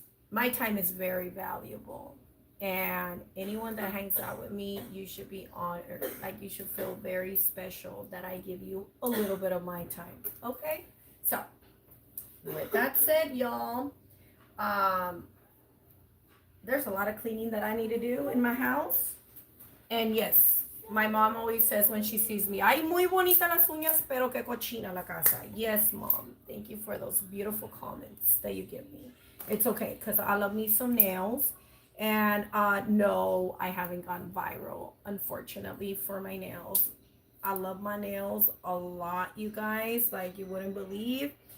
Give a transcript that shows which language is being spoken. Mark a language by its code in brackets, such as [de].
[en] My time is very valuable. And anyone that hangs out with me, you should be honored. Like, you should feel very special that I give you a little bit of my time. Okay? So, with that said, y'all, there's a lot of cleaning that I need to do in my house. And yes, my mom always says when she sees me, [es] ay, muy bonita las uñas, pero que cochina la casa. [en] Yes, Mom. Thank you for those beautiful comments that you give me. It's okay, because I love me some nails. And no, I haven't gone viral, unfortunately, for my nails. I love my nails a lot, you guys, like you wouldn't believe.